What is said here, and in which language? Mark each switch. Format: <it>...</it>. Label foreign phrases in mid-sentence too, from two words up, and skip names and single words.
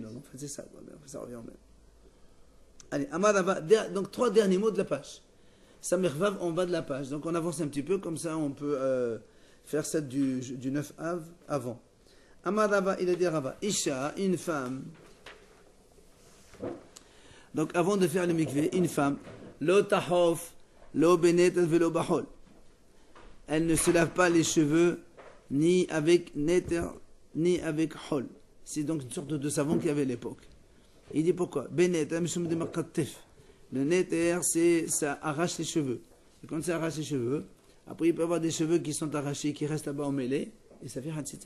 <fr>Donc en fait c'est ça, ça revient au même. Allez, Amarava, donc 3 derniers mots de la page. Samer Vav en bas de la page. Donc on avance un petit peu, comme ça on peut faire celle du 9 Av avant. Amarava, il a dit Rava, Isha, une femme. Donc avant de faire le mikvé, une femme,</fr> <he>לא תחוף, לא בנתר ולא בחול.</he> <fr>Elle ne se lave pas les cheveux ni avec neter ni avec hol. C'est donc une sorte de savon qu'il y avait à l'époque. Il dit pourquoi? Le neter, ça arrache les cheveux. Et quand ça arrache les cheveux, après il peut y avoir des cheveux qui sont arrachés, qui restent là-bas emmêlés, et ça fait hatzita.</fr>